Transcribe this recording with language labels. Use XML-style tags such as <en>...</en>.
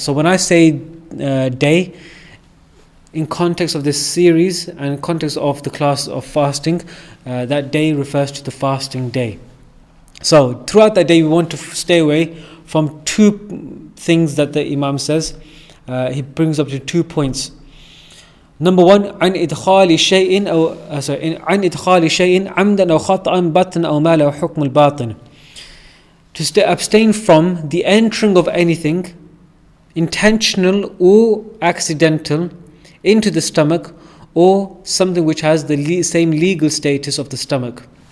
<en>So when I say day, in context of this series and in context of the class of fasting, that day refers to the fasting day. So throughout that day we want to stay away from two things that the Imam says. He brings up to 2 points. Number one,</en> <ar>عن إدخال شيء عن إدخال شيء عمدا أو خطأ بطن أو ما له حكم الباطن.</ar> <en>to abstain from the entering of anything, intentional or accidental, into the stomach, or something which has the same legal status of the stomach.</en>